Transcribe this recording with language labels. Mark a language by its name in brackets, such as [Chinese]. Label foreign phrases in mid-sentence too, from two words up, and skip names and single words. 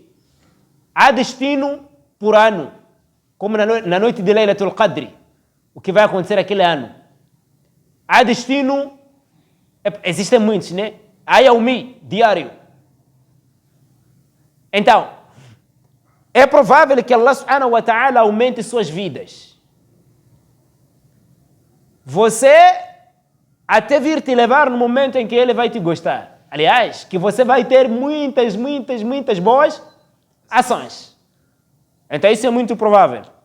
[Portuguese] Há destino por ano, como na noite de Laylatul Qadr, o que vai acontecer aquele ano. Há destino, existem muitos, né? Há yaumi, diário. Então, é provável que [Arabic] الله سبحانه وتعالى [Portuguese] aumente suas vidas. Você até vir te levar no momento em que ele vai te gostar. Aliás, que você vai ter muitas boas ações. Então isso é muito provável.